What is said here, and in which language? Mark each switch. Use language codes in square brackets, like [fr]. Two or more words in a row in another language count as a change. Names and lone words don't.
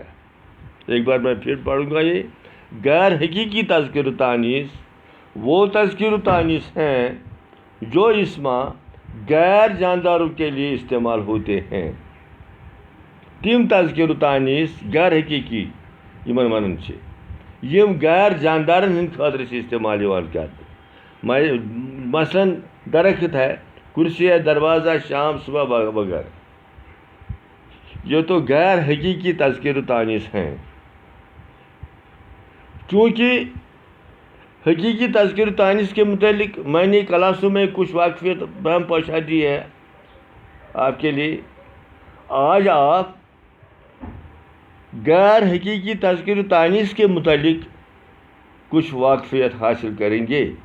[ur] ایک بار میں پھر پڑھوں گا۔ یہ غیر حقیقی تذکیر و تانیث وہ تذکیر و تانیث ہیں جو اسما غیر جانداروں کے لیے استعمال ہوتے ہیں۔ [ks] تم تذکیر و تانیث غیر حقیقی یمن ونان چھِ یم غیر جاندارن ہند خاطر سے استعمال یوان کرنے، [ur] مثلاً درخت ہے، کرسی ہے، دروازہ، شام، صبح وغیرہ۔ یہ تو غیر حقیقی تذکیر و تانیث ہیں۔ چونکہ حقیقی تذکیر و تانیث کے متعلق میں نے کلاسوں میں کچھ واقفیت بہم پہنچا دی ہے آپ کے لیے، آج آپ غیر حقیقی تذکیر و تانیث کے متعلق کچھ واقفیت حاصل کریں گے۔